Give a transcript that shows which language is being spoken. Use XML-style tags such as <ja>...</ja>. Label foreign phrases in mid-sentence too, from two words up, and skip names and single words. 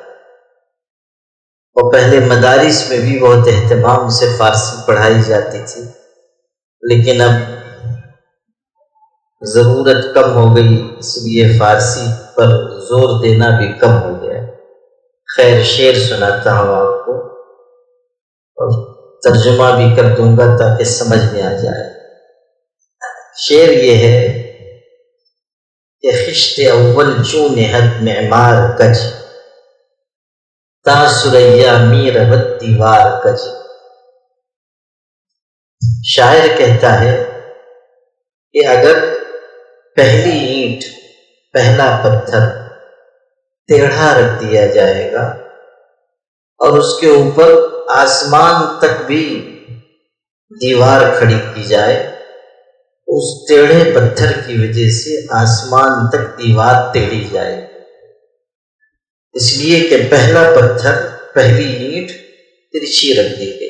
<ur>اور پہلے مدارس میں بھی بہت اہتمام سے فارسی پڑھائی جاتی تھی، لیکن اب ضرورت کم ہو گئی، اس لیے فارسی پر زور دینا بھی کم ہو گیا۔ خیر، شعر سناتا ہوں آپ کو اور ترجمہ بھی کر دوں گا تاکہ سمجھ میں آ جائے۔ شعر یہ ہے کہ</ur> <fa>خشت اول چون نہد معمار کج، تا سریا می رود دیوار کج۔</fa> <ur>شاعر کہتا ہے کہ اگر پہلی اینٹ، پہلا پتھر ٹیڑھا رکھ دیا جائے گا اور اس کے اوپر آسمان تک بھی دیوار کھڑی کی جائے، اس ٹیڑھے پتھر کی وجہ سے آسمان تک دیوار ٹیڑھی جائے، اس لیے کہ پہلا پتھر، پہلی اینٹ ترچھی رکھ دی گئی۔</ur>